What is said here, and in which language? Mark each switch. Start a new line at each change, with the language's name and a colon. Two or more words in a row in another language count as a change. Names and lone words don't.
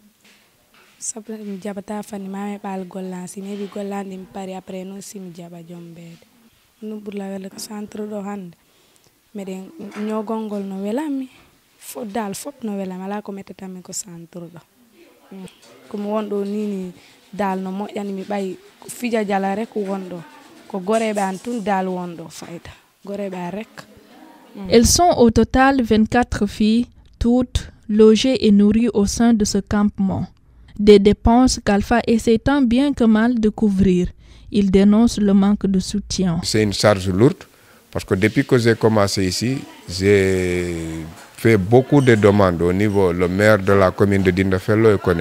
Fula: sabu mi jaɓata fanni ma heɓali gollan si mi heɓi gollandi mi pari après noon si mi jaɓa jombede ɗum ɓurla welde ko centre ɗo hande meɗen ñogol ngol no welami dal fop no welami ala ko mettatami ko centre ɗo komi wonɗo nini dal no moƴƴani mi ɓayi fija jala rek wonɗo ko goreɓe an tun dal wonɗo fayda goreɓe an rek.
French: Elles sont au total 24 filles, toutes logées et nourries au sein de ce campement. Des dépenses qu'Alpha essaie tant bien que mal de couvrir. Il dénonce le manque de soutien. C'est une charge lourde parce que depuis que j'ai commencé ici, j'ai fait beaucoup de demandes au niveau, le maire de la commune de Dindafello connaît.